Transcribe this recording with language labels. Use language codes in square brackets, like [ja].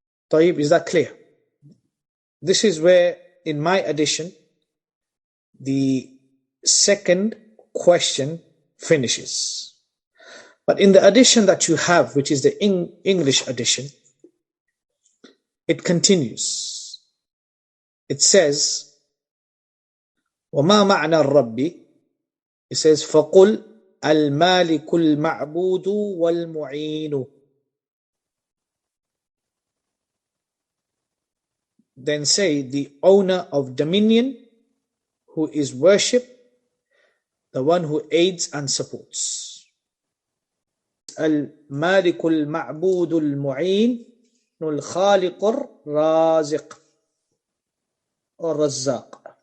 [en] Tayyib, is that clear? This is where in my edition the second question finishes. But in the edition that you have, which is the English edition, it continues. It says, [ar] وَمَا مَعْنَى الرَّبِّ? [en] It says, [ar] فَقُلْ الْمَالِكُ الْمَعْبُودُ وَالْمُعِينُ. [en] Then say the owner of dominion who is worshipped, the one who aids and supports. [ar] Al-Malik al-Ma'bud al-Mu'in al-Khaliq al-Raziq or Razzaq.